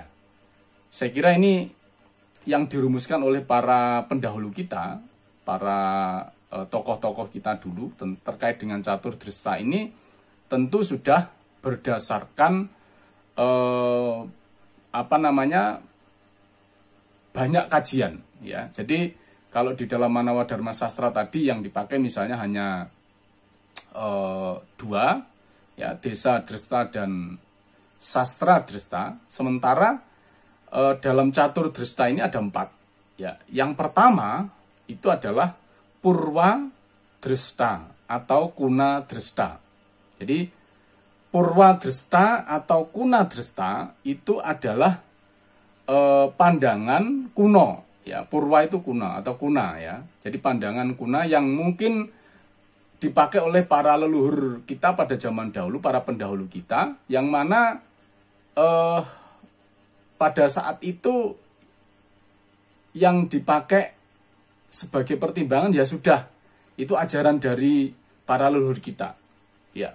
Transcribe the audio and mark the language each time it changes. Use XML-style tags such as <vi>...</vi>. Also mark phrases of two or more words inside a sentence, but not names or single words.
<id>Saya kira ini yang dirumuskan oleh para pendahulu kita, para tokoh-tokoh kita dulu terkait dengan catur dresta ini tentu sudah berdasarkan banyak kajian, ya. Jadi kalau di dalam Manawa Dharma Sastra tadi yang dipakai misalnya hanya 2, ya, desa dresta dan sastra dresta, sementara dalam catur dresta ini ada 4, ya. Yang pertama itu adalah purwa dresta atau kuna dresta. Jadi purwa dresta atau kuna dresta itu adalah pandangan kuno, ya. Purwa itu kuno atau kuna, ya. Jadi pandangan kuna yang mungkin dipakai oleh para leluhur kita pada zaman dahulu, para pendahulu kita, yang mana pada saat itu yang dipakai sebagai pertimbangan ya sudah itu ajaran dari para leluhur kita, ya.</id>